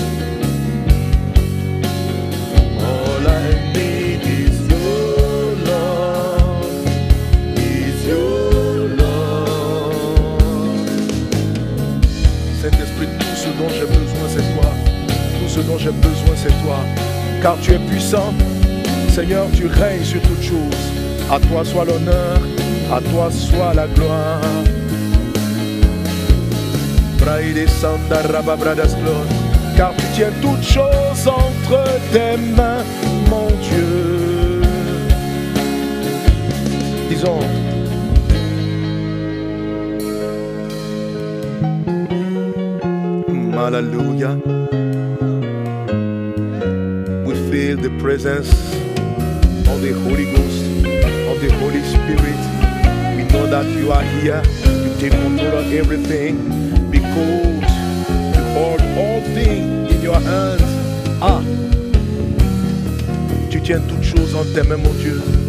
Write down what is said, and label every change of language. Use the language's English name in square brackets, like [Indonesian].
[English] All I need is your love, is your love. [French] Saint-Esprit, tout ce dont j'ai besoin, c'est toi. Tout ce dont j'ai besoin, c'est toi. Car tu es puissant. Seigneur, tu règnes sur toutes choses. À toi soit l'honneur, à toi soit la gloire. Braide Sanda Rababradas Glor. Car tu tiens toutes choses entre tes mains, mon Dieu. Disons. Hallelujah. [English] We feel the presence of the Holy Ghost, of the Holy Spirit. We know that you are here. You take control of everything because you hold all things in your hands. [French] Ah, tu tiens toutes choses en tes mains, mon Dieu.